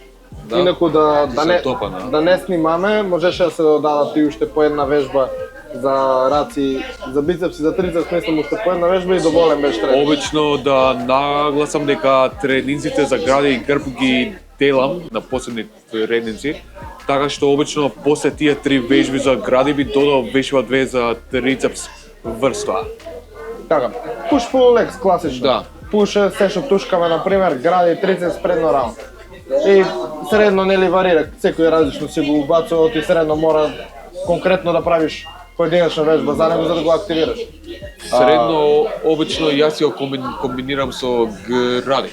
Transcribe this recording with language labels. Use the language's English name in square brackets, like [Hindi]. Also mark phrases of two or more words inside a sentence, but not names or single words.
[Macedonian] Инаку да не снимаме, можеше да се додадат и уште по една вежба за раци, за бицепси, за трицепс, мислам уште по една вежба и доволен беше тренинг. Обично да нагласам дека тренинзите за гради и грб ги делам на посебни тренинзи, така што обично после тие 3 вежби за гради би додал вежба 2 за трицепс врз тоа. Така, [English] push pull legs класично. [Macedonian] Да. Push, се што тушкаме, например, гради трицепс предно рамо. И средно нели варира, секој различно си го убацува, ти средно мора конкретно да правиш поединечна вежба за него за да го активираш. Средно обично јас ја комбинирам со гради.